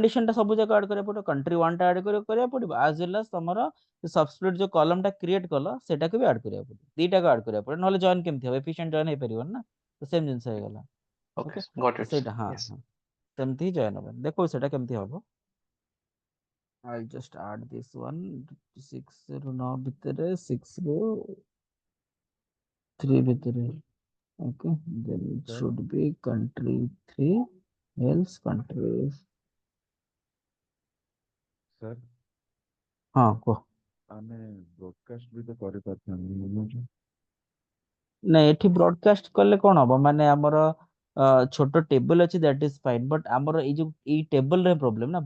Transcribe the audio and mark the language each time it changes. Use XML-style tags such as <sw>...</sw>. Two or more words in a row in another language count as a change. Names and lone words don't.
<or>କଣ୍ଡିସନ ଟା ସବୁ ଜାଗା ଆଡ୍ କରିବାକୁ ପଡିବ, country 1 ଟା ଆଡ୍ କରିବାକୁ ପଡିବ,</or> <en>as well as</en> <or>ତମର ସବସ୍ପ୍ଲିଟ ଯୋଉ କଲମ ଟା କ୍ରିଏଟ କଲ ସେଟାକୁ ବି ଆଡ୍ କରିବାକୁ ପଡିବ, ଦିଟାକୁ ଆଡ୍ କରିବାକୁ ପଡିବ, ନହେଲେ ଜଏନ୍ କେମିତି ହବ,</or> <en>efficient join</en> <or>ହେଇପାରିବନି ନା। ତ ସେମ ଜିନିଷ ହେଇଗଲା। ଓକେ, ଓକେ, ଗଟ୍ ତ ଇଟ୍ ସେଇଟା, ସାର୍, ହଁ ୟେସ୍। ହଁ, ସେମିତି ହିଁ ଜଏନ୍ ହବ। ଦେଖୁ ସେଟା କେମିତି ହବ।</or> <en>I'll just add this one,</en> <or>6 ରୁ 9 ଭିତରେ, 6 ରୁ 3 ଭିତରେ।</or> <en>Okay, then it</en> <or>ସାର୍</or> <en>should be country 3, else country।</en> <or>ସାର୍ ହଁ, କୁହ। ଆମେ ବ୍ରଡକାଷ୍ଟ ବି ତ କରିପାରିଥାନ୍ତି। ନାଇଁ, ଏଠି ବ୍ରଡକାଷ୍ଟ କଲେ କଣ ହବ, ମାନେ ଆମର ଛୋଟ ଟେବଲ ଅଛି,</or> <en>that is fine,</en> <or>ବଟ୍ ଆମର ଏଇ ଯୋଉ ଏଇ ଟେବଲ ରେ ପ୍ରୋବ୍ଲେମ ନା।</or>